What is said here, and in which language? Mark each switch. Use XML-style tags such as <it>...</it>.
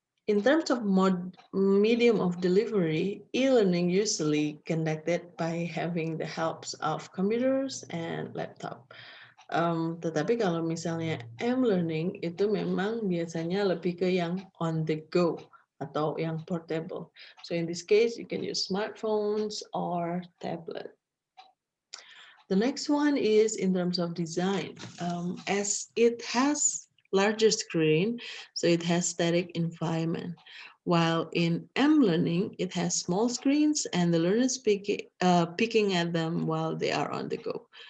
<en>In terms of medium of delivery, e-learning usually conducted by having the helps of computers and laptop.</en> <id>Tetapi kalau misalnya M-learning itu memang biasanya lebih ke yang</id> <en>on the go</en> <id>atau yang portable.</id> <en>So in this case, you can use smartphones or tablet. The next one is in terms of design. As it has larger screen, so it has static environment. While in M-learning, it has small screens and the learners picking at them while they are on the go.</en>